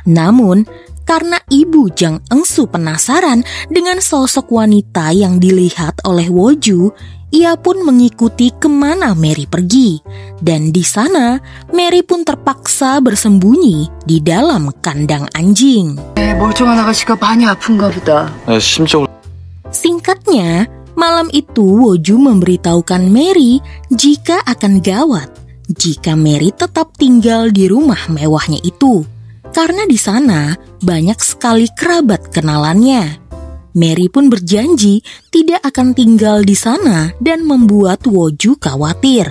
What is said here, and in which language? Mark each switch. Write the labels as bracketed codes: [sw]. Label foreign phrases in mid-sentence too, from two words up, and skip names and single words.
[id] Namun, karena ibu Jang Eun-soo penasaran dengan sosok wanita yang dilihat oleh Woju, ia pun mengikuti kemana Mary pergi. Dan di sana, Mary pun terpaksa bersembunyi di dalam kandang anjing. [ko] 멀쩡한 아가씨가 많이 아픈가 보다. [id] Singkatnya, malam itu Woju memberitahukan Mary jika akan gawat jika Mary tetap tinggal di rumah mewahnya itu. Karena di sana banyak sekali kerabat kenalannya. Mary pun berjanji tidak akan tinggal di sana dan membuat Woju khawatir.